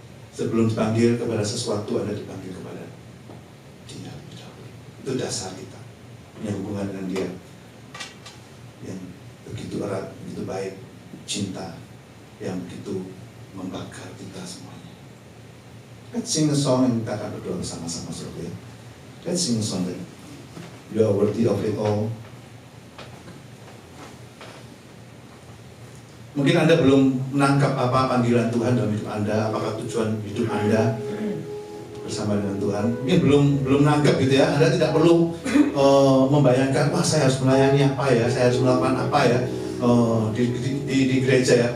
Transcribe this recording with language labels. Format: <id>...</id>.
<id>Sebelum dipanggil kepada sesuatu, Anda dipanggil kepada dia. Itu dasar kita, punya hubungan dengan dia yang begitu erat, begitu baik, cinta yang begitu membakar kita semuanya.</id> <en>Let's sing a song, and</en> <id>kita akan berdoa bersama-sama, saudara.</id> <en>Let's sing a song that you are worthy of it all.</en> <id>Mungkin Anda belum menangkap apa panggilan Tuhan dalam hidup Anda, apakah tujuan hidup Anda bersama dengan Tuhan. Mungkin belum menangkap gitu ya. Anda tidak perlu membayangkan, wah saya harus melayani apa ya, saya harus melakukan apa ya di gereja ya.</id>